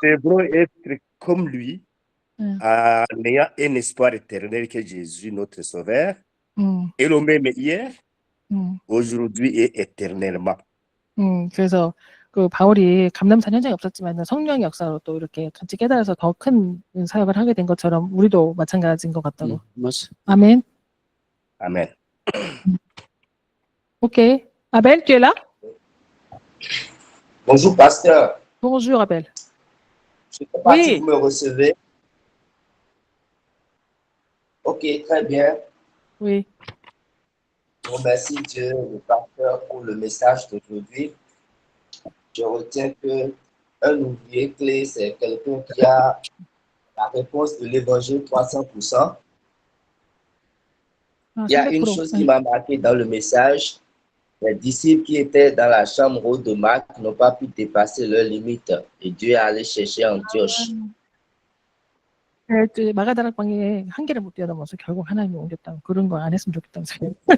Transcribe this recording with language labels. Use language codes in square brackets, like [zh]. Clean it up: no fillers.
[fr] devons être comme lui, en ayant un espoir éternel que Jésus, notre Sauveur, est le même hier, aujourd'hui et éternellement. [ko] 그래서 그 바울이 감람산 현장에 없었지만 성령의 역사로 또 이렇게 같이 깨달아서 더 큰 사역을 하게 된 것처럼 우리도 마찬가지인 것 같다고. 맞아. 아멘. Amen. [fr] Ok. Abel, tu es là? Bonjour, pasteur. Bonjour, Abel. Je ne sais pas si vous me recevez. Ok, très bien. Oui. Je remercie Dieu, le pasteur, pour le message d'aujourd'hui. Je retiens que un ouvrier clé, c'est quelqu'un qui a la réponse de l'évangile 300%. Il y a une chose qui m'a marqué dans le message. Les disciples qui étaient dans la chambre haute de Marc n'ont pas pu dépasser leurs limites et Dieu est allé chercher Antioche. [ko] 마가다락방에 한계를 못 뛰어넘어서 결국 하나님이 옮겼다. 그런 거 안 했으면 좋겠다는 생각.